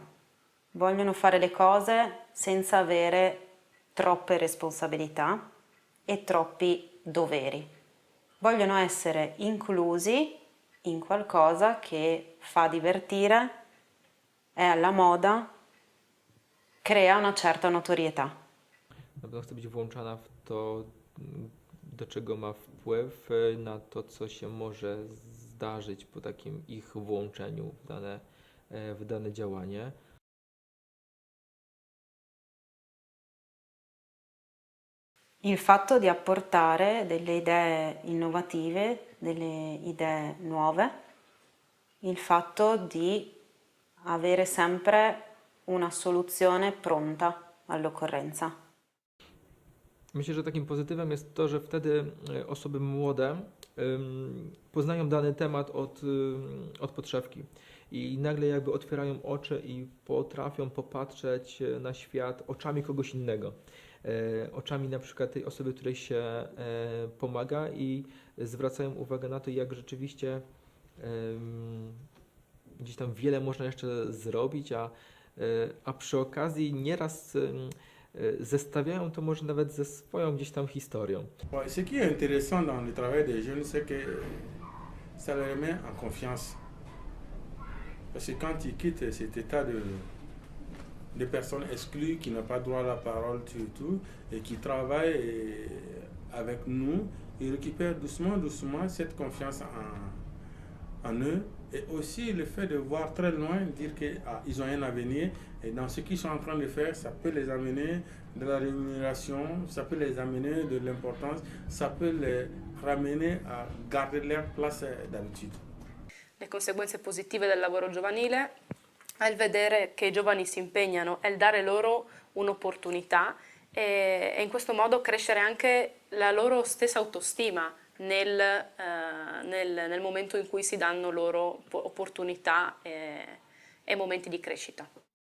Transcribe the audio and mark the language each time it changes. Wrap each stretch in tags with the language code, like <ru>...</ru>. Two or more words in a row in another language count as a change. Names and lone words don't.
<it>Vogliono fare le cose senza avere troppe responsabilità e troppi doveri. Vogliono essere inclusi in qualcosa che fa divertire, è alla moda, crea una certa notorietà.</it> <pl>Na pewno chce być włączona w to, do czego ma wpływ, na to, co się może zdarzyć po takim ich włączeniu w dane działanie.</pl> <it>Il fatto di apportare delle idee innovative, delle idee nuove, il fatto di avere sempre una soluzione pronta all'occorrenza.</it> <pl>Myślę, że takim pozytywem jest to, że wtedy osoby młode poznają dany temat od podszewki i nagle jakby otwierają oczy i potrafią popatrzeć na świat oczami kogoś innego. Oczami na przykład tej osoby, której się pomaga i zwracają uwagę na to, jak rzeczywiście gdzieś tam wiele można jeszcze zrobić, a przy okazji nieraz zestawiają to może nawet ze swoją gdzieś tam historią.</pl> <fr>Ce qui est intéressant dans le travail des jeunes, c'est que ça les met en confiance. Parce que quand ils quittent cet état de personnes exclues qui n'ont pas droit à la parole, tout, et qui travaillent avec nous, ils récupèrent doucement cette confiance en eux. Et aussi le fait de voir très loin, dire qu'ils ont un avenir, et dans ce qu'ils sont en train de faire, ça peut les amener de la rémunération, ça peut les amener de l'importance, ça peut les ramener a garder leur place d'habitude.</fr> <it>Le conseguenze positive del lavoro giovanile è il vedere che i giovani si impegnano, è il dare loro un'opportunità e in questo modo crescere anche la loro stessa autostima nel momento in cui si danno loro opportunità e momenti di crescita.</it>